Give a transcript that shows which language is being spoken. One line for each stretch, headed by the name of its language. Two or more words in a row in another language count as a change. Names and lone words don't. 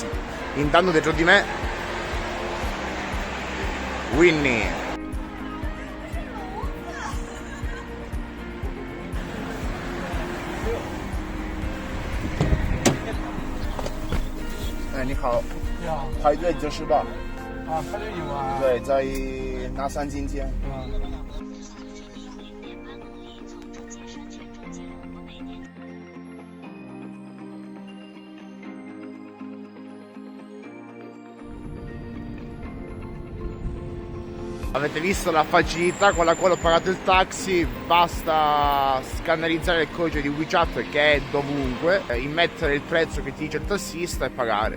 Italian: Intanto dietro di me Winnie.
Chinese: 你好，你好，排队就是吧？啊，排队有啊。对，在拿三今天。
Italian: Avete visto la facilità con la quale ho pagato il taxi? Basta scannerizzare il codice di WeChat che è dovunque, immettere il prezzo che ti dice il tassista e pagare.